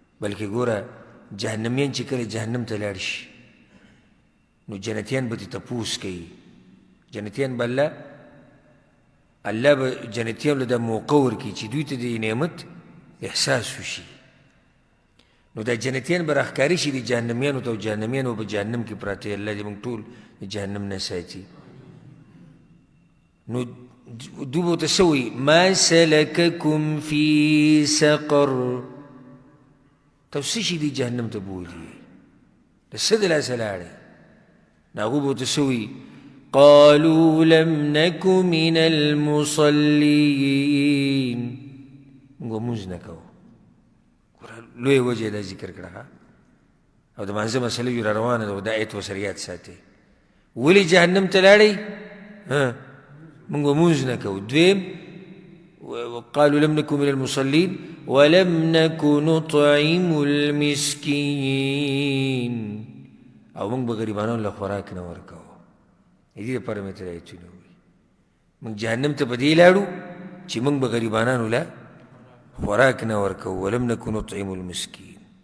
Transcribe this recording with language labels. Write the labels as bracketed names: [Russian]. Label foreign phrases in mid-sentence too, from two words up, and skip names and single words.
[Pashto] بلکې ګوره جهنمیان چې کله جهنم ته لاړ شي نو جنتیان به ترې تپوس کوي جنتیان به الله به جنتیانو له دا موقع ورکړي چې دوی ته د نعمت احساس وشي نو دا جنتیان به راښکاره شي د جهنمیانو ته او جهنمیان به جهنم کې پراته وي الله دې موږ ټول د جهنم نه ساتي نو دوی به ورته څه وایي [Arabic] ما سلککم فی سقر [Pashto] تاسو څه شي دې جهنم ته بولي د څه د لاسه لاړئ نو هغوی به ورته څه وایي [Arabic] قالوا لم نک من [Pashto] المصلین موږ لمونځ نه کوو لوی وجه دا ذکر کړه او د مانځه مسله یې را روانه ده او دا آیت ورسره یاد ساتئ ولې جهنم ته لاړئ موږ لمونځ نه کوو دویم [Arabic] قالوا لم نكن من المصلين ولم نكن نطعم [Pashto] المسكين او موږ به غریبانو له خوراک نه ورکوو د دې لپاره مې ته دا آیتونه ووایي موږ جهنم ته په دې لاړو چې موږ به غریبانانو له خوراک نه ورکوو [Arabic] ولم نكن نطعم المسكين